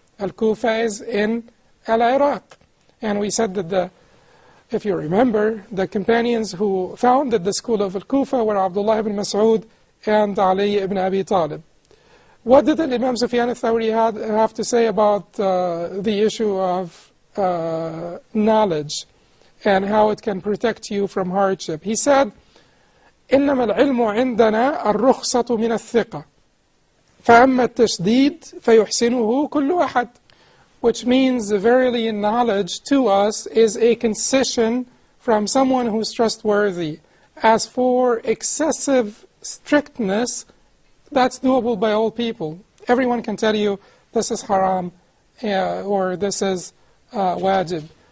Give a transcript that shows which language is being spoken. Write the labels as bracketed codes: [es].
[en] Al-Kufa is in Al-Iraq. And we said that if you remember, the companions who founded the school of Al-Kufa were Abdullah ibn Mas'ud and Ali ibn Abi Talib. What did Imam Sufyan al-Thawri have to say about the issue of knowledge and how it can protect you from hardship? He said, [ar] إنما العلم عندنا الرخصة من الثقة فأما التشديد فيحسنه كل أحد. [en] Which means, verily, knowledge to us is a concession from someone who's trustworthy. As for excessive strictness, that's doable by all people. Everyone can tell you this is haram or this is wajib.